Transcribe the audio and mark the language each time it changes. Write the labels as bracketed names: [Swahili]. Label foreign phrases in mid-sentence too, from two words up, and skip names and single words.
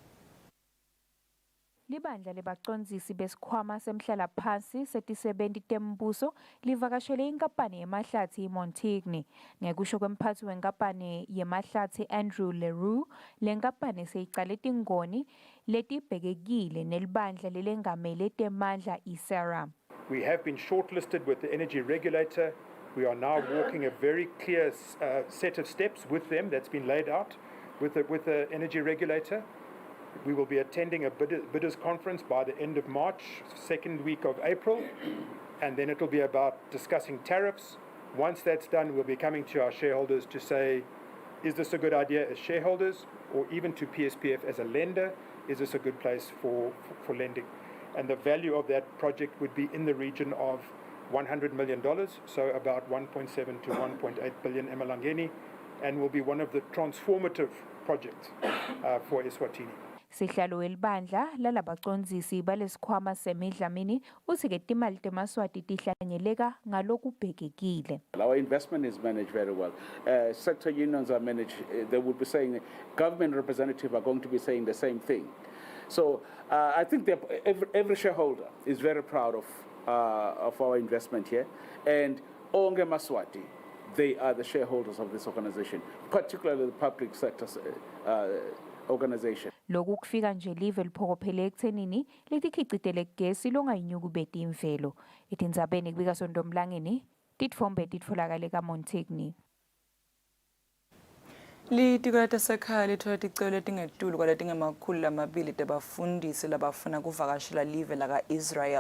[Swati] Libandla lebacondzisi besikhwama semhlala phansi seti-70 tembuso livakashele inkampani yemahlathi iMontigny. Ngekusho kwemphathi wenkampani yemahlathi Andrew Leroux, le nkampani seyicale tingoni letibhekekile nelibandla lelengamele temandla iSERA. [English] We have been shortlisted with the energy regulator. We are now walking a very clear set of steps with them that's been laid out with the energy regulator. We will be attending a bidders conference by the end of March, second week of April, and then it will be about discussing tariffs. Once that's done, we'll be coming to our shareholders to say, is this a good idea as shareholders, or even to PSPF as a lender, is this a good place for lending? And the value of that project would be in the region of $100 million, so about 1.7 to 1.8 billion emalangeni, and will be one of the transformative projects for Eswatini. [Swati] Sihlalo welibandla lalabacondzisi balesikhwama semidlamini uthi ke timali temaswati tihlanyeleka ngalokubhekekile. [English] Our investment is managed very well. Sector unions are managed. They would be saying, government representatives are going to be saying the same thing. So I think every shareholder is very proud of our investment here, and Onge Maswati, they are the shareholders of this organization, particularly the public sector organization. [Swati] Loku kufika nje live liphokophele ekuthenini litikhicitele gesi longayinyukubeti imvelo. Etindzabeni kubika Sondomlangeni titfombe titfolakale kaMontigny. Litiko letasekhaya lithola ticelo letingetulu kwaletingemakhulu tebafundisi labafuna kuvakashela live laka-Israel.